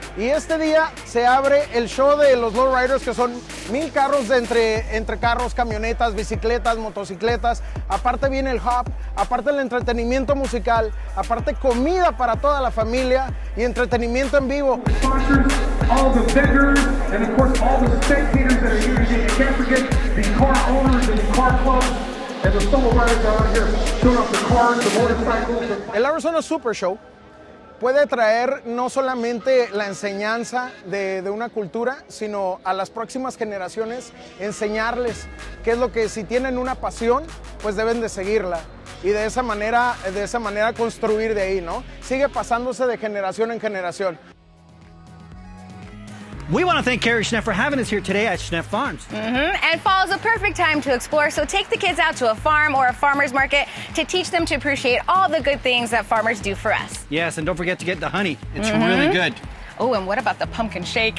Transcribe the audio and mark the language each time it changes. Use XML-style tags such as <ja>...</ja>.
<es>Y este día se abre el show de los lowriders, que son 1000 carros entre carros, camionetas, bicicletas, motocicletas. Aparte viene el hub, aparte el entretenimiento musical, aparte comida para toda la familia y entretenimiento en vivo.</es> <en>All the vendors and of course all the spectators that are here today. And can't forget the car owners and the car clubs and the solo riders that are out here showing off the cars, the motorcycles.</en> <es>El Arizona Super Show puede traer no solamente la enseñanza de una cultura, sino a las próximas generaciones enseñarles qué es lo que, si tienen una pasión, pues deben de seguirla. Y de esa manera construir de ahí, ¿no? Sigue pasándose de generación en generación.</es> <en>We want to thank Carrie Schneff for having us here today at Schneff Farms. And fall is a perfect time to explore, so take the kids out to a farm or a farmer's market to teach them to appreciate all the good things that farmers do for us. Yes, and don't forget to get the honey. It's really good. Oh, and what about the pumpkin shake?</en>